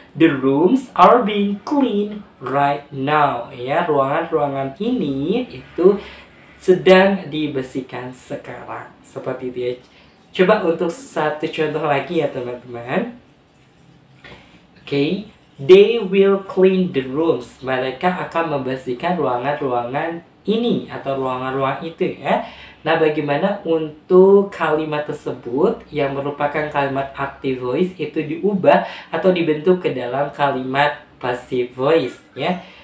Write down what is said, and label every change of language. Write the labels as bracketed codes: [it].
[en] The rooms are being cleaned right now. [id] Ya, ruangan-ruangan ini itu sedang dibersihkan sekarang. Seperti itu ya. Coba untuk satu contoh lagi ya teman-teman. [en] Oke, they will clean the rooms. [id] Mereka akan membersihkan ruangan-ruangan ini atau ruangan-ruangan itu ya. Nah, bagaimana untuk kalimat tersebut yang merupakan kalimat active voice itu diubah atau dibentuk ke dalam kalimat passive voice ya.